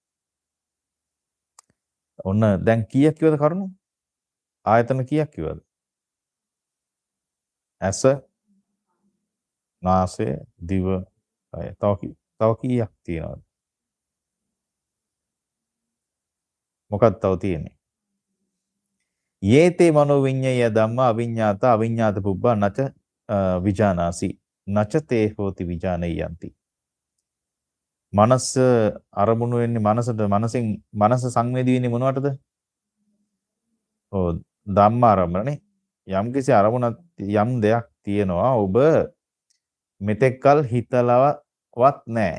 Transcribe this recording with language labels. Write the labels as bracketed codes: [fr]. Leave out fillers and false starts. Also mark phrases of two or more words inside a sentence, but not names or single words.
[si] ඔන්න දැන් කීයක් කිව්වද කරුණු? ආයතන කීයක් කිව්වද? ඇස, නාසය, දිව, කය. තව කීයක් තියෙනවද? මොකක්ද තව තියෙන්නේ? [pi] යේතේ මනෝ විඤ්ඤය ධම්මා අවිඤ්ඤාත අවිඤ්ඤාත පුබ්බා නච විජානාසි නච තේ හෝති විජානයන්ති. [si] මනස අරමුණු වෙන්නේ මනසෙන් මනස සංවේදී වෙන්නේ මොනවටද? ඔව් ධම්ම අරමුණනේ. යම්කිසි අරමුණක් යම් දෙයක් තියෙනවා ඔබ මෙතෙක්කල් හිතලවත් නැහැ.